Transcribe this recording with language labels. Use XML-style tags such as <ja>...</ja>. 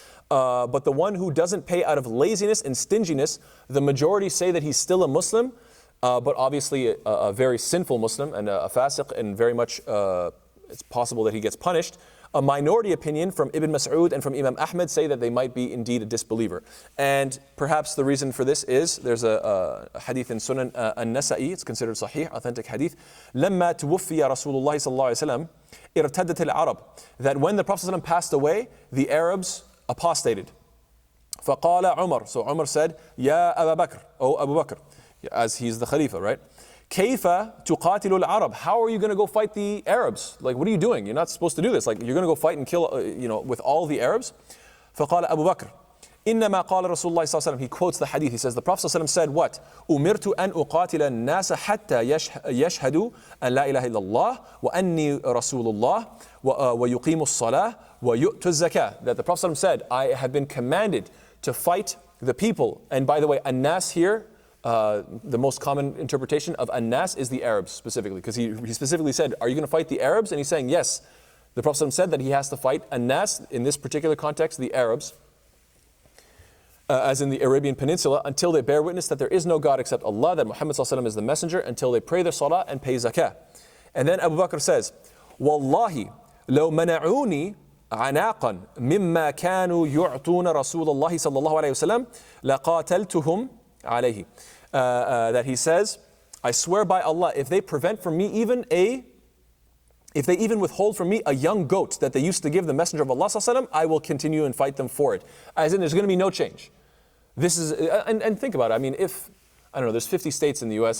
<en>But the one who doesn't pay out of laziness and stinginess, the majority say that he's still a Muslim, but obviously a very sinful Muslim and a fasiq, and very much it's possible that he gets punished. A minority opinion from Ibn Mas'ud and from Imam Ahmed say that they might be indeed a disbeliever. And perhaps the reason for this is, there's a hadith in Sunan al-Nasa'i, it's considered sahih, authentic hadith.</en> <ar>لما توفي رسول الله صلى الله عليه وسلم ارتدت العرب.</ar> <en>That when the Prophet ﷺ passed away, the Arabs apostated.</en> <ar>فقال عمر.</ar> <en>So Umar said,</en> <ar>يا أبا بكر,</ar> <en>O Abu Bakr, as he's the Khalifa, right?</en> <ar>كيف تقاتل العرب?</ar> <en>How are you going to go fight the Arabs? Like, what are you doing? You're not supposed to do this. Like, you're going to go fight and kill, with all the Arabs?</en> <ar>فقال أبو بكر إنما قال رسول الله صلى الله عليه وسلم.</ar> <en>He quotes the hadith. He says, the Prophet صلى الله عليه وسلم said what?</en> <ar>أمرت أن أقاتل الناس حتى يشهدوا أن لا إله إلا الله وأني رسول الله ويقيموا الصلاة ويؤتوا الزكاة.</ar> <en>That the Prophet صلى الله عليه وسلم said, I have been commanded to fight the people. And by the way, الناس here, the most common interpretation of an-nas is the Arabs specifically, because he specifically said, are you going to fight the Arabs? And he's saying, yes. The Prophet ﷺ said that he has to fight an-nas, in this particular context, the Arabs, as in the Arabian Peninsula, until they bear witness that there is no God except Allah, that Muhammad ﷺ is the messenger, until they pray their salah and pay zakah. And then Abu Bakr says, Wallahi,</en> <ar>لو منعوني عناقا مما كانوا يعطون رسول الله صلى الله عليه وسلم لقاتلتهم عليه.</ar> <en>That he says, I swear by Allah, if they prevent from me if they even withhold from me a young goat that they used to give the Messenger of Allah ﷺ, I will continue and fight them for it. As in, there's going to be no change. This is, and think about it. I mean, if, I don't know, there's 50 states in the US.</en>